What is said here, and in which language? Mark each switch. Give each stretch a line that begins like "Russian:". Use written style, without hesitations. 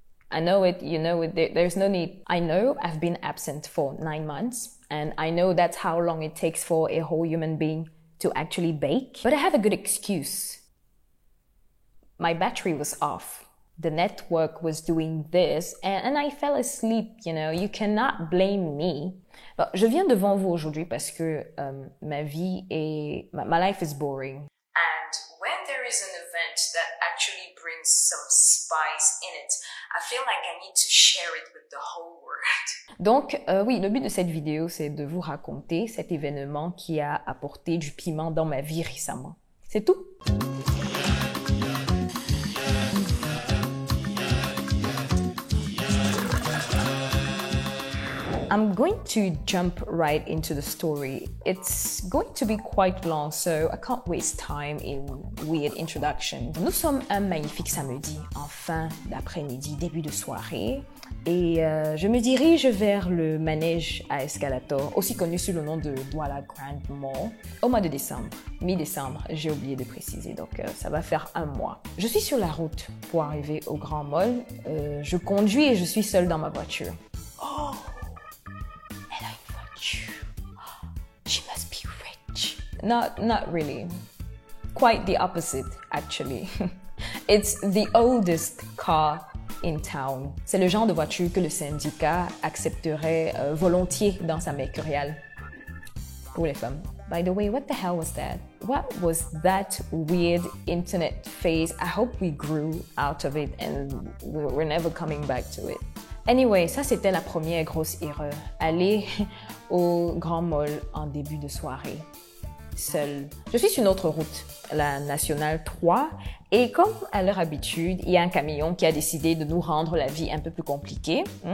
English: I know it, you know it, there's no need. I know I've been absent for 9 months, and I know that's how long it takes for a whole human being to actually bake. But I have a good excuse. My battery was off. The network was doing this, and I fell asleep, you know. You cannot blame me.
French: Bon, je viens devant vous aujourd'hui parce que ma vie est...
English: My life is boring. And when there is an event that actually brings some spice in it, I feel like I need to share it with the whole world.
French: Donc, oui, le but de cette vidéo, c'est de vous raconter cet événement qui a apporté du piment dans ma vie récemment. C'est tout.
English: I'm going to jump right into the story. It's going to be quite long, so I can't waste time in weird introduction.
French: Nous sommes un magnifique samedi, en fin d'après-midi, début de soirée, et je me dirige vers le manège à escalator, aussi connu sous le nom de Douala Grand Mall, au mois de décembre, mi-décembre, j'ai oublié de préciser, donc ça va faire un mois. Je suis sur la route pour arriver au Grand Mall, je conduis et je suis seule dans ma voiture. Oh!
English: She must be rich. Not really. Quite the opposite, actually. It's the oldest car in town.
French: C'est le genre de voiture que le syndicat accepterait volontiers dans sa mercuriale pour les femmes.
English: By the way, what the hell was that? What was that weird internet phase? I hope we grew out of it and we're never coming back to it.
French: Anyway, ça c'était la première grosse erreur. Aller au Grand Mall en début de soirée, seule. Je suis sur une autre route, la Nationale 3, et comme à leur habitude, il y a un camion qui a décidé de nous rendre la vie un peu plus compliquée.